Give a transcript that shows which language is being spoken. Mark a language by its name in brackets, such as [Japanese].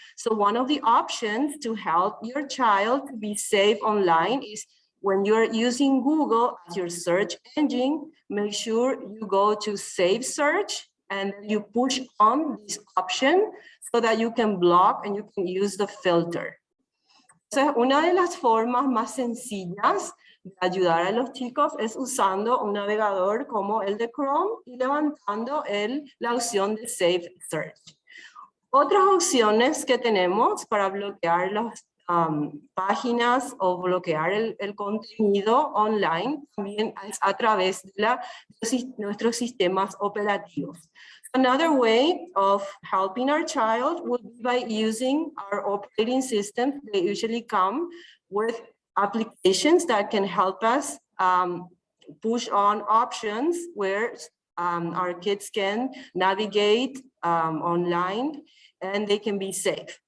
[English] So one of the options to help your child to be safe online is when you're using Google as your search engine, make sure you go to Safe Search and you push on this option so that you can block and you can use the filter. [Spanish] Entonces, una de las formas más sencillas de ayudar a los chicos es usando un navegador como el de Chrome y levantando la opción de Save Search. Otras opciones que tenemos para bloquear las páginas o bloquear el contenido online también es a través de nuestros sistemas operativos. [English] Another way of helping our child would be by using our operating systems. They usually come with applications that can help us push on options where our kids can navigate online and they can be safe.